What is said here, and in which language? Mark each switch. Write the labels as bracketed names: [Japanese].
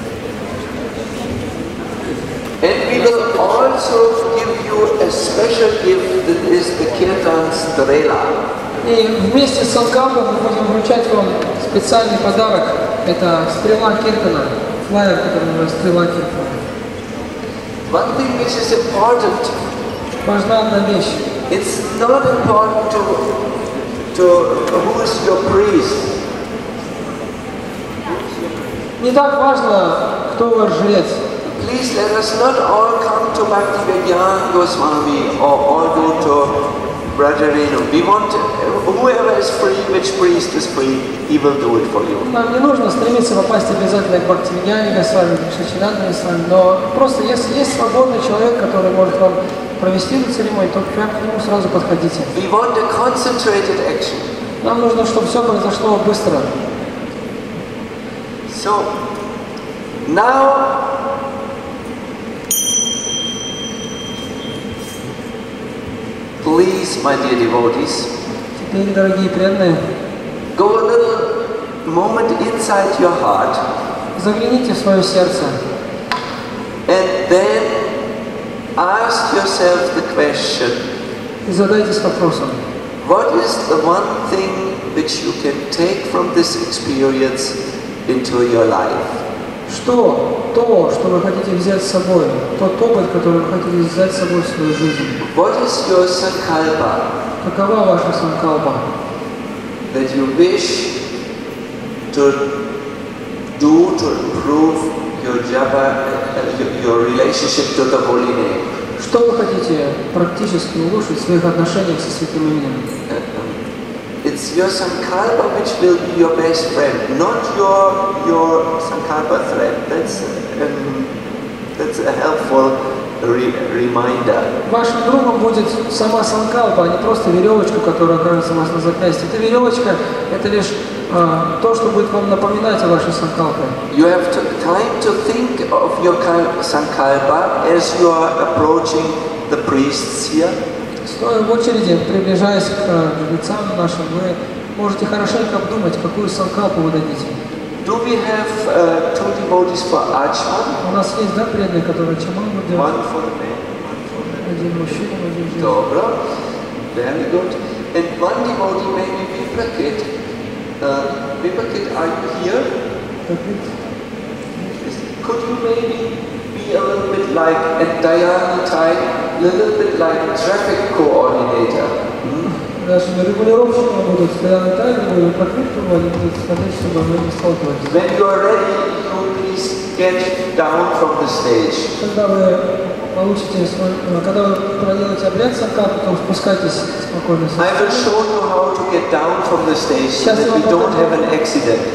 [English] And we will also give you a special gift that is the Kirtan Strela. [Russian] И вместе с санкалпом мы будем вручать вам специальный подарок. Это стрела Киртана, флайер, который называется стрела Киртана. [English] One thing which is important. [Russian] Важна одна вещь. [English] It's not important to who is your priest. [Russian] Не так важно, кто ваш жрец. [English] Please let us not all come to Bhaktivedanta Goswami or all go to Brajarenu. We want whoever is free, which priest is free, he will do it for you. [Russian] Нам не нужно стремиться попасть обязательно к Бхактивидьяне Госвами, к Шачинанде Госвами, но просто если есть свободный человек, который может вам провести эту церемонию, то прямо к нему сразу подходите. [English] We want a concentrated action. [Russian] Нам нужно, чтобы все произошло быстро. [English] So now please, my dear devotees, [Russian] Теперь, дорогие преданные, [English] go a little moment inside your heart [Russian] Загляните в свое сердце [English] and then ask yourself the question, [Russian] и задайтесь вопросом, [English] what is the one thing which you can take from this experience into your life? [Russian] что то, что вы хотите взять с собой, тот опыт, который вы хотите взять с собой в свою жизнь. [English] What is your sankalpa [Russian] Какова ваша санкалпа, [English] that you wish to do to improve your japa, your relationship to the holy name? [Russian] что вы хотите практически улучшить в своих отношениях со святым именем? [English] It's your sankalpa which will be your best friend, not your sankalpa thread. That's a helpful reminder. [Russian] Вашим другом будет сама санкалпа, а не просто веревочка, которая окажется у вас на запястье. Эта веревочка – это лишь то, что будет вам напоминать о вашей санкалпе. [English] You have time to think of your sankalpa as you are approaching the priests here. [Russian] Стоя в очереди, приближаясь к жрецам нашим, вы можете хорошенько обдумать, какую санкалпу вы дадите. [English] Do we have two devotees for Ajman? [Russian] У нас есть, да, преданные, которые чаман будет делать? [English] One for the man, one for the [Russian] Один мужчина, один женщина. [English] Dobro. Very good. And one devotee, maybe Viprakit. Viprakit, are you here? Could you maybe be a little bit like, at Dayana time, a little bit like traffic coordinator? [Russian] Наши регулировщики будут стоять так, будут прокрутку, они будут смотреть, чтобы мы не сталкивались. [English] When you are ready, you please get down from the stage. [Russian] Когда вы получите свой, когда вы проделаете обряд санкалпы, то спускайтесь спокойно. [English] I will show you how to get down from the stage so that we don't have an accident.